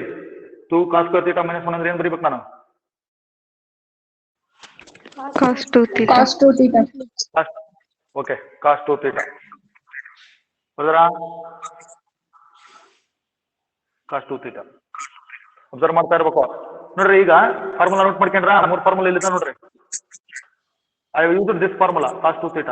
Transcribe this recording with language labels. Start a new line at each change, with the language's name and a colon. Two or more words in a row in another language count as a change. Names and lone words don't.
Kannada: 2
English: cos square theta minus
Kannada: 1 ಅಂದ್ರೆ ಏನ್ ಬರೀಬೇಕು ನಾನು?
English: cos 2 theta. Cos 2 theta.
Kannada: ಓಕೆ,
English: cos 2 theta
Kannada: ಬರೋದ್ರಾ?
English: cos 2 theta observe
Kannada: ಮಾಡ್ತಾ ಇರ್ಬೇಕು ನೋಡ್ರಿ. ಈಗ ಫಾರ್ಮುಲಾ ನೋಟ್ ಮಾಡ್ಕೊಂಡ್ರ? 3 ಫಾರ್ಮುಲಾ ಇಲ್ಲಿದೆ ನೋಡ್ರಿ.
English: I use this formula cos 2 theta.